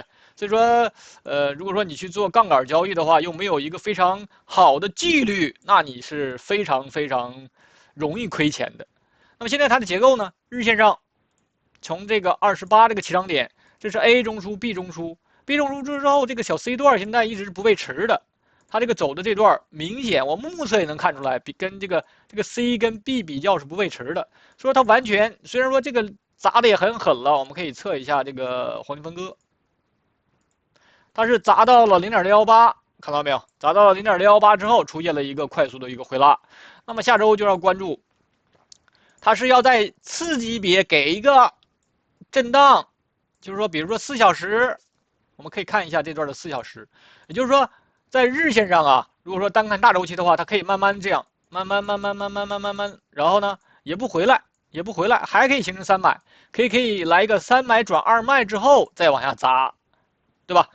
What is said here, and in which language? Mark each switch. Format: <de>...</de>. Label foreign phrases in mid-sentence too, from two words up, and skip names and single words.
<zh>所以說，如果說你去做槓桿交易的話，又沒有一個非常好的紀律，那你是非常非常容易虧錢的。那麼現在它的結構呢？日線上，從這個28這個起漲點，這是 A 中樞、B 中樞，B 中樞之後，這個小 C 段現在一直是不背馳的。它這個走的這段明顯，我們目測也能看出來，跟這個 C 跟 B 比較是不背馳的。所以說它完全，雖然說這個砸的也很狠了，我們可以測一下這個黃金分割，它是砸到了0.618，看到沒有？砸到了0.618之後，出現了一個快速的一個回拉。那麼下周就要關注。它是要在次級別給一個震盪，就是說，比如說4小時，我們可以看一下這段的4小時，也就是說，在日線上啊，如果說單看大週期的話，它可以慢慢這樣，慢慢，然後呢，也不回來，還可以形成3買，可以來一個3買轉2賣之後再往下砸，對吧？</zh>